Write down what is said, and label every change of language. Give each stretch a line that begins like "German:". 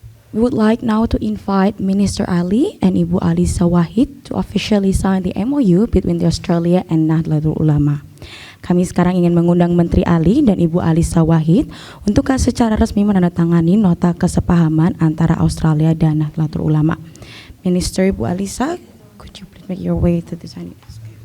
English: We would like now to invite Minister Ali and Ibu Alisa Wahid to officially sign the MOU between the Australia and Nahdlatul Ulama.
Indonesian: Kami sekarang ingin mengundang Menteri Ali dan Ibu Alisa Wahid untuk secara resmi menandatangani nota kesepahaman antara Australia dan Nahdlatul Ulama.
English: Minister Ibu Alisa, could you please make your way to the signing desk?